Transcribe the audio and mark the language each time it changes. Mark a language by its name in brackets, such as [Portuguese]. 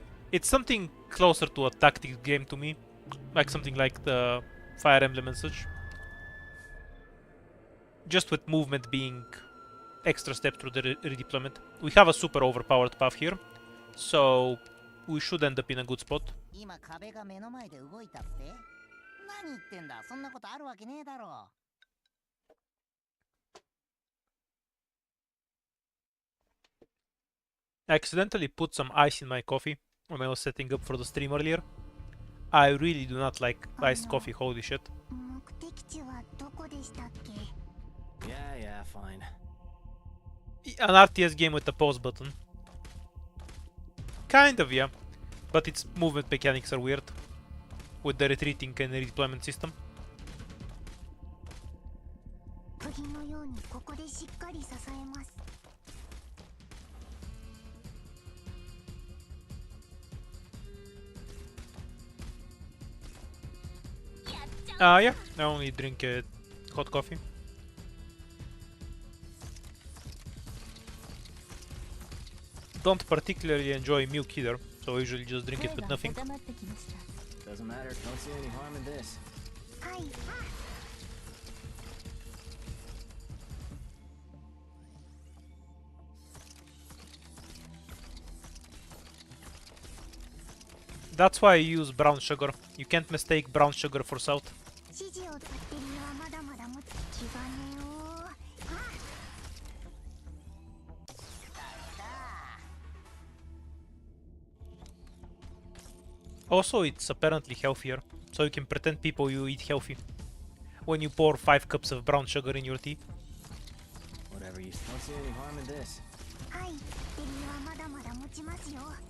[English] It's something closer to a tactics game to me. Like something like the Fire Emblem and such. Just with movement being extra step through the redeployment. We have a super overpowered path here, so we should end up in a good spot. [Japanese] 今壁が目の前で動いたって？何言ってんだ、そんなことあるわけねえだろ。 [English] I accidentally put some ice in my coffee when I was setting up for the stream earlier. I really do not like iced coffee, holy shit. [Japanese] 目的地はどこでしたっけ？ [English] Yeah, fine. An RTS game with a pause button. Kind of, yeah. But its movement mechanics are weird. With the retreating and redeployment system. [Japanese] 釘のようにここでしっかり支えます。 [English] Yeah, I only drink hot coffee. Don't particularly enjoy milk either, so I usually just drink it with nothing. Doesn't matter. Don't see any harm in this. [Japanese] はい。 [English] That's why I use brown sugar. You can't mistake brown sugar for salt. [Japanese] 指示をバッテリーはまだまだ持つ気がねお。 [English] Also, it's apparently healthier, so you can pretend people you eat healthy. When you pour 5 cups of brown sugar in your tea. Whatever you don't see any harm in this. [Japanese] はい。バッテリーはまだまだ持ちますよ。